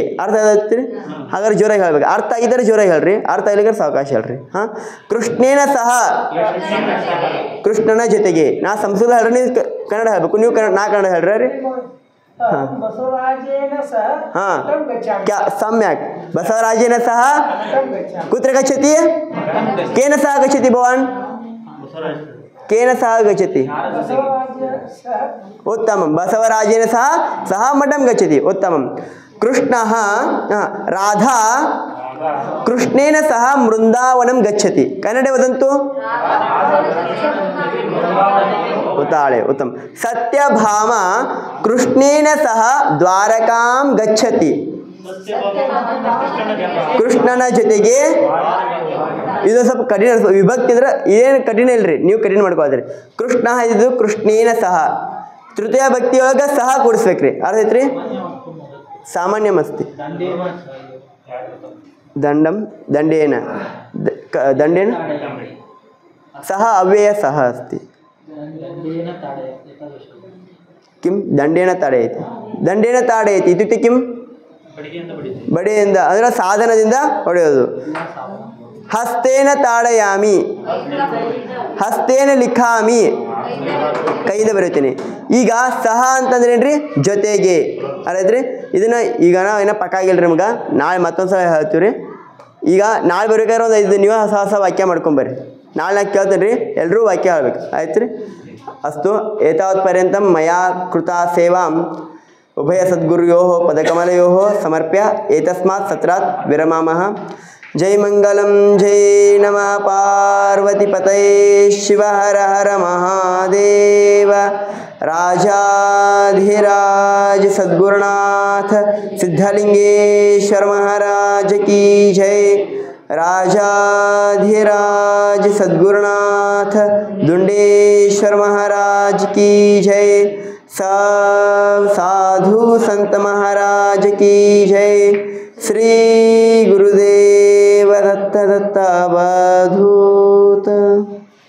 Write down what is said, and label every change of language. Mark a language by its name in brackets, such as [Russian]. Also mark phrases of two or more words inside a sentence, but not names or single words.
[Kannada] ಅರ್ಥ ಆಗ್ತೀರಿ? ಹಾಗಾದ್ರೆ ಜೋರಾಗಿ ಹೇಳ್ಬೇಕು. ಅರ್ಥ ಆಗಿದ್ದರೆ ಜೋರಾಗಿ ಹೇಳ್ರಿ, ಅರ್ಥ ಆಗಿಲ್ಲ ಸಾವಕಾಶ ಹೇಳ್ರಿ. [Sanskrit] ಕೃಷ್ಣೇನ ಸಹ [Kannada] ಕೃಷ್ಣನ ಜೊತೆಗೆ. ನಾ ಸಂಸ್ಕೃತ ಹೇಳ್ರಿ, ನೀವು ಕನ್ನಡ ಹೇಳ್ಬೇಕು. ನೀವು ನಾ ಕನ್ನಡ ಹೇಳ್ರಿ. [Sanskrit] सम्यक्. बसवराजेन सह कुत्र गच्छति? केन सह गच्छति भवान्? केन सह गच्छति? उत्तमं. बसवराजेन सह मठं गच्छति. उत्तमं. कृष्णः राधा कृष्णेन सह वृंदावनं गच्छति कन्नडे वदन्तु उताळे उत्तम सत्यभामा कृष्णेन सह द्वारकां गच्छति [Kannada] ಕೃಷ್ಣನ ಜೊತೆಗೆ ಇದು ಸ್ವಲ್ಪ ಕಠಿಣ ವಿಭಕ್ತಿ ಅಂದ್ರೆ ಏನು ಕಠಿಣ ಇಲ್ರಿ ನೀವು ಕಠಿಣ ಮಾಡ್ಕೋದ್ರಿ ಕೃಷ್ಣ ಇದು [Sanskrit] ಕೃಷ್ಣೇನ ಸಹ [Kannada] ತೃತೀಯ ಭಕ್ತಿಯೊಳಗ ಸಹ ಕೂಡಿಸ್ಬೇಕ್ರಿ ಅರ್ಥ ಐತ್ರಿ ಸಾಮಾನ್ಯಮಸ್ತಿ [Sanskrit] ದಂಡಂ ದಂಡೇನ ದಂಡೇನ ಸಹ ಅವ್ಯಯ ಸಹ अस्ति किं दण्डेन ताडयति ದಂಡೇನ ತಾಡಯತಿ ಇತ್ಯುಕ್ತೆ किं [Kannada] ಬಡಿಯಿಂದ ಅಂದ್ರೆ ಸಾಧನದಿಂದ ಹೊಡೆಯೋದು [Sanskrit] ಹಸ್ತೇನ ತಾಡಯಾಮಿ ಹಸ್ತೇನ ಲಿಖಾಮಿ [Kannada] ಕೈಯಿಂದ ಬರೀತೀನಿ ಈಗ ಸಹ ಅಂತಂದ್ರೆ ಏನ್ರಿ ಜೊತೆಗೆ ಅಲ್ಲೈತ್ರಿ ಇದನ್ನ ಈಗ ನಾವು ಏನೋ ಪಕ್ಕ ಆಗಿಲ್ರಿ ನಿಮ್ಗೆ ನಾಳೆ ಮತ್ತೊಂದ್ಸಲ ಹೇಳ್ತೀವಿ ರೀ ಈಗ ನಾಳೆ ಬರ್ಬೇಕಾದ್ರೆ ಒಂದು 5 ನೀವು ಹೊಸ ವಾಕ್ಯ ಮಾಡ್ಕೊಂಬರ್ರಿ ನಾಳೆ ನಾ ಕೇಳ್ತೇನೆ ರೀ ಎಲ್ಲರೂ ವಾಕ್ಯ ಹೇಳ್ಬೇಕು ಆಯ್ತು ರೀ [Sanskrit] ಅಸ್ತು ಏತಾವತ್ ಪರ್ಯಂತಂ ಮಯಾ ಕೃತಾ ಸೇವಾಂ उभय सद्गुरुयोः पदकमलयोः समर्प्य एतस्मात् सत्रात् विरमामः जय मंगलम जय नमः पार्वतीपतये शिव हर हर महादेव [Hindi] राजाधिराज सद्गुरुनाथ सिद्धलिंगेश्वर महाराज की जय राजाधिराज सद्गुरुनाथ दुंडेश्वर महाराज की जय सब साधु संत महाराज की जय श्री गुरुदेव दत्त दत्तावधूत।